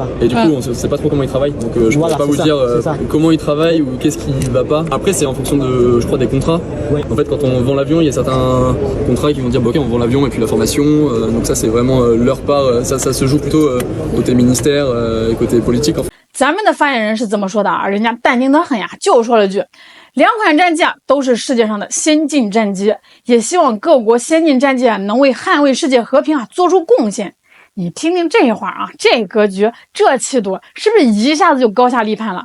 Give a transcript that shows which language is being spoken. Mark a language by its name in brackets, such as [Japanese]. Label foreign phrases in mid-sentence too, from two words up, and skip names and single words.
[French] Et du coup on sait pas trop comment ils travaillent. Donc je peux pas vous dire comment ils travaillent ou qu'est-ce qui va pas. Après c'est en fonction de je crois des contrats. Ouais. En fait quand on vend l'avion il y a certains contrats qui vont dire bon, ok on vend l'avion et puis la formation. Donc ça c'est vraiment leur part. Ça se joue plutôt côté ministère et côté politique en fait. [Chinese] 咱们的发言人是这么说的啊，人家淡定得很呀，就说了句2款战机啊都是世界上的先进战机，也希望各国先进战机啊能为捍卫世界和平啊做出贡献。你听听这话啊，这格局，这气度，是不是一下子就高下立判了？